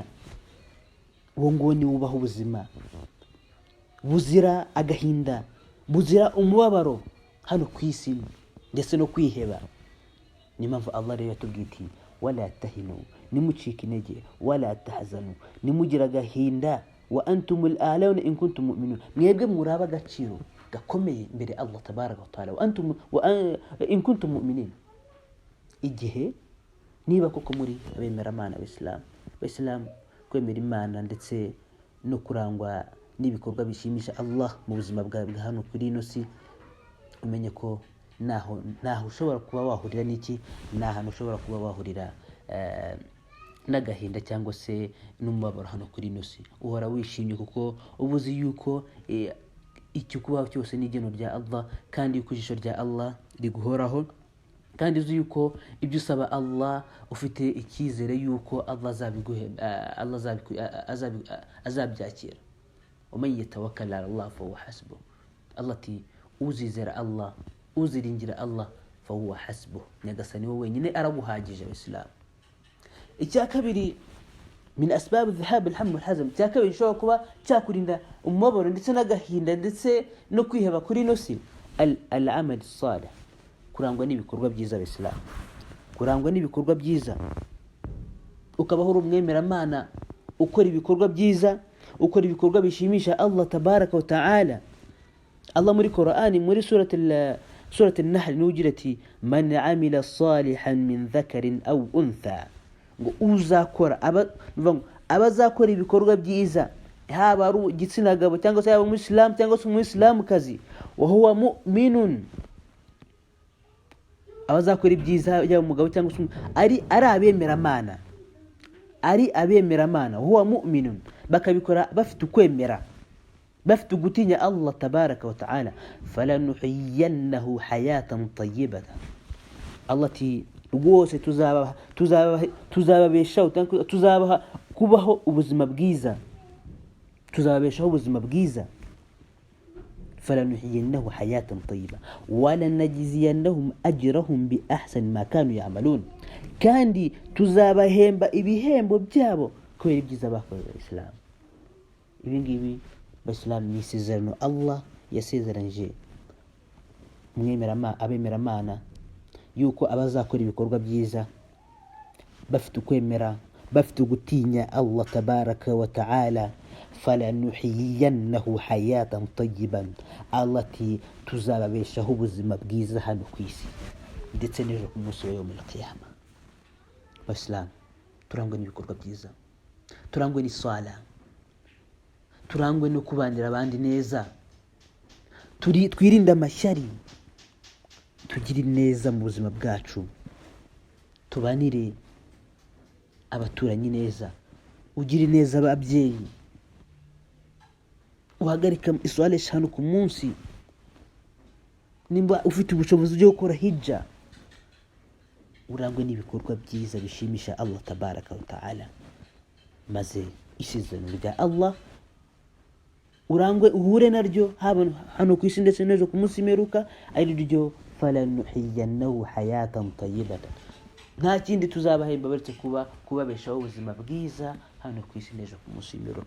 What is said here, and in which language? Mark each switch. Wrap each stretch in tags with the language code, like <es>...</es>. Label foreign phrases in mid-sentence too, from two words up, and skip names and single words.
<rw>Uwo nguwo ni wubaho ubuzima buzira agahinda, buzira umubabaro hano ku isi ndetse no kwiheba. Ni mpamvu Allah rero yatubwiye ati</rw> <ar>ولا تهنوا,</ar> <rw>nimucika intege,</rw> <ar>ولا تحزنوا,</ar> <rw>nimugira agahinda,</rw> <ar>وأنتم الأعلون إن كنتم مؤمنين,</ar> <rw>mwebwe muraba agaciro gakomeye imbere Allah</rw> <ar>تبارك وتعالى, وأنتم إن كنتم مؤمنين.</ar> <rw>Igihe niba koko muri abemera Imana Islam, kwemera Imana ndetse no kurangwa n'ibikorwa bishimisha Allah mu buzima bwawe bwa hano kuri ino si, umenye ko naho ushobora kuba wahurira n'iki, nahantu ushobora kuba wahurira n'agahinda cyangwa se n'umubabaro hano kuri ino si. Uhora wishimye kuko ubuzi yuko icyo kubaho cyose ni igeno rya Allah, kandi yuko ijisho rya Allah riguhoraho, kandi uzi yuko ibyo usaba Allah ufite icyizere yuko Allah azabyakira.</rw> <ar>ومن يتوكل على الله فهو حسبه.</ar> <rw>Allah ati uzizera Allah, uziringira Allah</rw> <ar>فهو حسبه,</ar> <rw>nyagasani wowe wenyine araguhagije. Islam icya kabiri</rw> <ar>من أسباب ذهاب الهم والحزن,</ar> <rw>icya kabiri gishobora kuba cyakurinda umubabaro ndetse n'agahinda ndetse no kwiheba kuri ino si,</rw> <ar>العمل الصالح,</ar> <rw>kurangwa n'ibikorwa byiza. Islam kurangwa n'ibikorwa byiza, ukabaho umwemera Imana, ukora ibikorwa byiza, ukora ibikorwa bishimisha Allah</rw> <ar>تبارك وتعالى.</ar> <rw>Allah muri Qur'ani muri surat an-Nahl nugira ati</rw> <ar>من عمل صالحا من ذكر أو أنثى,</ar> <rw>ngo uzakora abazakora ibikorwa byiza, haba ari igitsina gabo cyangwa se yaba umuslam cyangwa se umuislamukazi,</rw> <ar>وهو مؤمن,</ar> <rw>abazakora ibyiza yaba umugabo cyangwa se ari abemera Imana, ari abemera Imana,</rw> <ar>هو مؤمن,</ar> <rw>bakabikora bafite ukwemera, bafite gutinya Allah</rw> <ar>تبارك وتعالى, فلنحيينه حياة طيبة.</ar> <rw>Allah ati rwose tuzababeshaho, tuzabaha kubaho ubuzima bwiza, tuzababeshaho ubuzima bwiza.</rw> <ar>فلنحيينه حياة طيبة ولنجزينهم أجرهم بأحسن ما كانوا يعملون,</ar> <rw>kandi tuzabahemba ibihembo byabo kubera ibyiza bakoze. Islam ibi ngibi Islam ni isezerano Allah yasezeranije abemera Imana yuko abazakora ibikorwa byiza bafite ukwemera, bafite gutinya Allah</rw> <ar>تبارك وتعالى, فلنحيينه حياة طيبة,</ar> <rw>Allah ati tuzababeshaho ubuzima bwiza hano ku isi ndetse n'ejo ku munsi wa</rw> <ar>يوم القيامة.</ar> <rw>Islam turangwe n'ibikorwa byiza, turangwe n'isala, turangwe no kubanira abandi neza, twirinde amashyari, tugire neza mu buzima bwacu, tubanire abaturanyi neza, ugire neza ababyeyi, uhagarika iswala 5 ku munsi, nimba ufite ubushobozi bwo gukora hijja, urangwe n'ibikorwa byiza bishimisha Allah</rw> <ar>تبارك وتعالى,</ar> <rw>maze isezerano rya Allah urangwe uhure naryo hano ku isi ndetse n'ejo ku munsi meruka, ari ryo</rw> <ar>فلنحيينه حياة طيبة.</ar> <rw>Nta kindi tuzabahemba baretse kubabeshaho ubuzima bwiza hano ku isi n'ejo ku munsi meruka.</rw>